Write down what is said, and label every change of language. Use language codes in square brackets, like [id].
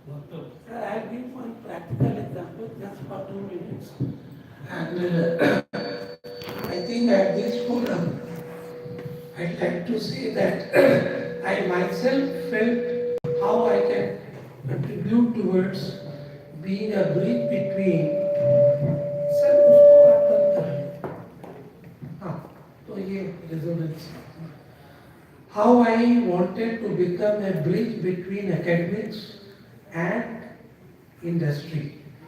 [en] Sir, I have given one practical example just for 2 minutes. And I think at this forum, I'd like to say that I myself felt how I can contribute towards being a bridge between. [hi] Sir, उसको आप बंद कर लो. हाँ, तो ये resonance. [en] How I wanted to become a bridge between academics and industry.